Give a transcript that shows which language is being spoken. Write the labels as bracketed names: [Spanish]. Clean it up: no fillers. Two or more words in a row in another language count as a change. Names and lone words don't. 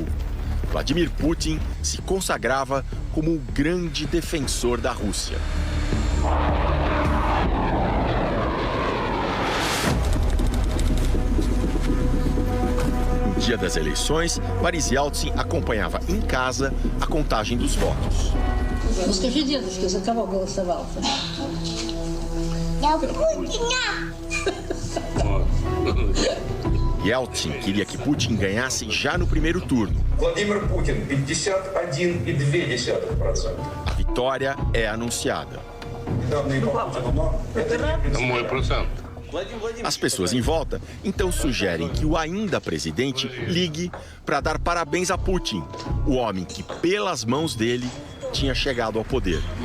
[Portuguese] Vladimir Putin se consagrava como o grande defensor da Rússia. No dia das eleições, Boris Yeltsin acompanhava em casa a contagem dos votos. [Russian] Ну скажи дедушке, за кого голосовал? За Путина! [Portuguese] Yeltsin queria que Putin ganhasse já no primeiro turno. Vladimir Putin, 51,2%. A vitória é anunciada. As pessoas em volta então sugerem que o ainda presidente ligue para dar parabéns a Putin, o homem que, pelas mãos dele, tinha chegado ao poder.